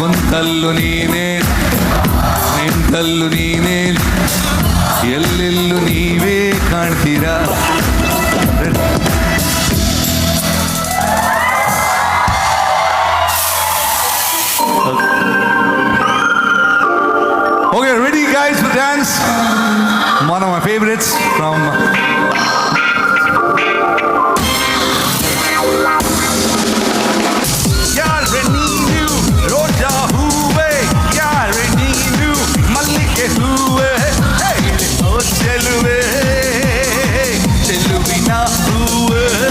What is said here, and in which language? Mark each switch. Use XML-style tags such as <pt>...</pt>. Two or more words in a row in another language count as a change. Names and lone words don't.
<kn>ನಿಂತಲ್ಲು ನೀನೇ ನಿಂತಲ್ಲು ನೀನೇ ಎಲ್ಲೆಲ್ಲೂ ನೀವೇ ಕಾಣ್ತೀರಾ.</kn> <en>Okay, ready guys for dance? One of my favorites from</en> <kn>ಯಾರೆ ನೀನು ರೋಜಾ ಹೂವೆ, ಯಾರೆ ನೀನು ಮಲ್ಲಿಗೆ ಹೂವೆ, ಹೇಳಿ ಓ ಚೆಲುವೆ ಚೆಲುವಿನ ಹೂವೆ.</kn>